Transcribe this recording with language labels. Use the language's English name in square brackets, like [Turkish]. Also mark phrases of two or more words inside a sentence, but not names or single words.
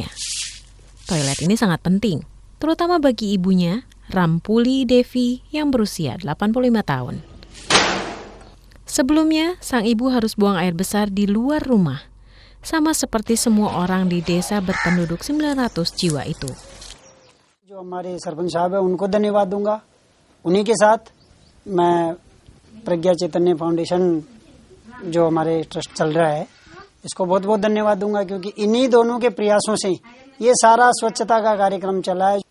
[Indonesian] Toilet ini sangat penting, terutama bagi ibunya, Rampuli Devi yang berusia 85 tahun. Sebelumnya, sang ibu harus buang air besar di luar rumah, sama seperti semua orang di desa berpenduduk 900 jiwa itu. [Hindi] जो हमारे सरपंच साहब है उनको धन्यवाद दूंगा। उन्हीं के साथ मैं प्रज्ञा चैतन्य फाउंडेशन जो हमारे ट्रस्ट चल रहा है इसको बहुत बहुत धन्यवाद दूंगा, क्योंकि इन्हीं दोनों के प्रयासों से ये सारा स्वच्छता का कार्यक्रम चला है।